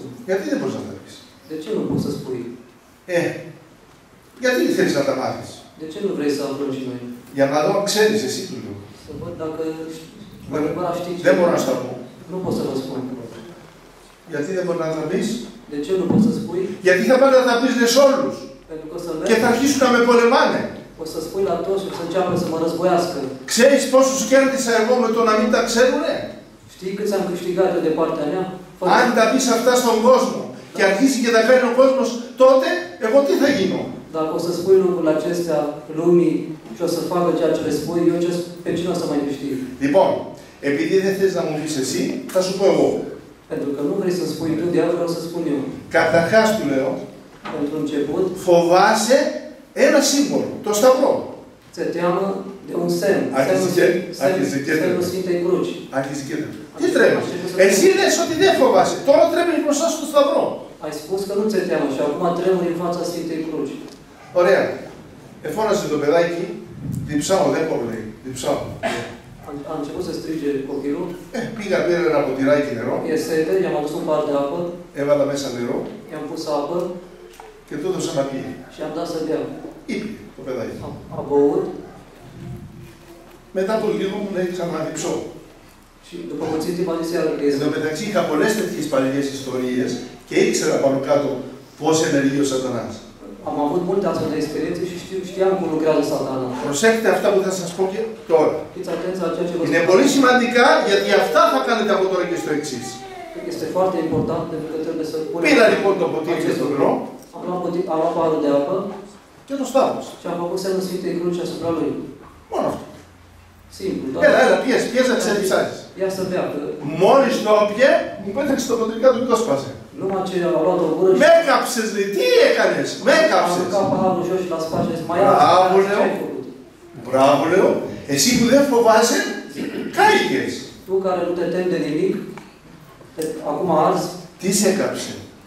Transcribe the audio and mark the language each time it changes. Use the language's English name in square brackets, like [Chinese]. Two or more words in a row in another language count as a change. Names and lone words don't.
[Greek] Γιατί δεν μπορείς να τα πεις? [Romanian] De ce nu poți să spui? [Greek] Γιατί θέλεις να τα μάθεις? [Romanian] De ce nu vrei să aflăm și noi? [Greek] Για να δω αν ξέρεις εσύ του λέω. [Romanian] Să văd dacă adevărat știi [Greek] Δεν μπορώ να στα πω. [Romanian] Nu pot să vă spun. [Greek] Γιατί δεν μπορεί να τα πεις? [Romanian] De ce nu poți să spui? [Greek] Γιατί θα πάνε να τα πεις λες όλους. [Romanian] Pentru că o să [Greek] Και [Romanian] mergi, [Greek] θα αρχίσουν να με πολεμάνε. [Romanian] o să spui la toți și o să înceapă să mă războiască. [Greek] Ξέρεις πόσους κέρδισα εγώ με το να μην τα ξέρουνε? [Romanian] Știi câți am câștigat eu de partea mea? [Greek] Αν τα πεις αυτά στον κόσμο και αρχίσει και τα κάνει ο κόσμος, τότε εγώ τι θα γίνω? [Romanian] Dacă o să spui lucrurile acestea lumii și o să facă ceea ce le spui, eu pe cine o să mai câștig? [Greek] Λοιπόν, επειδή δεν θες να μου πεις εσύ, θα σου πω εγώ. [Romanian] Pentru că nu vrei să spui tu, de vreau să spun eu. [Greek] Καταρχάς του λέω, [Romanian] Pentru început, [Greek] φοβάσαι ένα σύμβολο, το σταυρό. [Romanian] ți-e teamă de un semn. Semnul Sfintei Cruci. [Greek] Άρχισε και τι τρέμεις? Εσύ λες ότι δεν φοβάσαι. Τώρα τρέμεις μπροστά στο σταυρό. [Romanian] Ai spus că nu ți-e teamă și acum tremuri în fața Sfintei Cruci. [Greek] Ωραία. Εφώνασε το παιδάκι, διψάω, δεν πω λέει. Διψάω. [Romanian] A început să strige copilul. [Greek] Πήγα, πήρα ένα ποτηράκι νερό. [Romanian] E sete, i-am adus un par de apă. [Greek] Έβαλα μέσα νερό. [Romanian] I-am pus apă. [Greek] Και του έδωσα να πιει. [Romanian] Și am dat să bea. [Greek] Είπε το παιδάκι. [Romanian] A băut. [Greek] Μετά από λίγο μου λέει ξαναδιψώ. [Romanian] Și după puțin timp a zis iară că [Greek] Εν τω μεταξύ είχα πολλές τέτοιες παλιές ιστορίες και ήξερα πάνω κάτω πώς ενεργεί ο Σατανάς. [Romanian] Am avut multe astfel de experiențe și știam cum lucrează Satana. [Greek] Προσέχετε αυτά που θα σας πω και τώρα. [Romanian] Fiți atenți la ceea ce vă [Greek] Είναι [Romanian] spun. [Greek] πολύ σημαντικά γιατί αυτά θα κάνετε από τώρα και στο εξής. [Romanian] Este foarte important pentru că trebuie să punem. [Greek] Πήρα λοιπόν το ποτήρι και στο νερό [Romanian] Am luat parul de apă [Greek] και το σταύρωσα. [Romanian] și am făcut semnul Sfintei Cruci asupra lui. [Greek] Μόνο αυτό. [Romanian] Simplu, [Greek] Έλα, πιες να ξεδιψάσεις. [Romanian] Ia să bea, că [Greek] Μόλις το πιε, μου πέταξε το ποτήρι κάτω και το σπάσε. [Romanian] numai ce a luat o gură și [Greek] Με έκαψες, λέει, τι έκανες, με [Romanian] am [Greek] έκαψες. [Romanian] aruncat paharul jos și l-a spart și a zis, mai Bravo, ia, ce Leo. ai făcut? [Greek] Μπράβο, λέω, εσύ που δεν φοβάσαι, κάηκες. [Romanian] Tu care nu te temi de nimic, acum arzi, [Greek] Τι σε έκαψε?